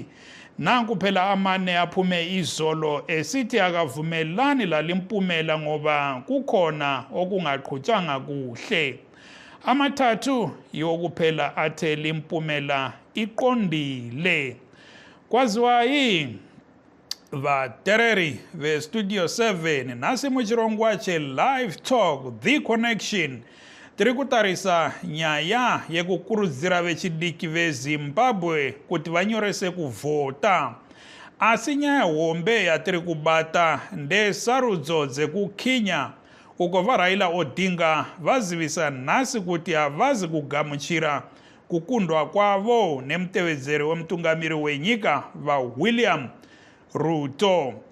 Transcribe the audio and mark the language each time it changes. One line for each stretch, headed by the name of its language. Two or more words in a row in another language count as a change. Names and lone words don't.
North Ndebele: Nanku phela amane aphume izolo esithi akavumelani lalimpumela ngoba kukhona okungaqhutshanga kuhle. Amathathu yokuphela athe limpumela iqondile.
Shona: Kwaziwa yini vatereri ve Studio 7 nasi muchirongwa che Live Talk, The Connection. Tiri kutarisa nyaya yekukurudzira vechidiki veZimbabwe kuti vanyorese kuvhota. Asi nyaya hombe yatiri kubata ndesarudzo dzekukhinya uko vaRaila Odinga vazivisa nhasi kuti havazi kugamuchira kukundwa kwavo nemutevedzeri wemutungamiri wenyika vaWilliam Ruto.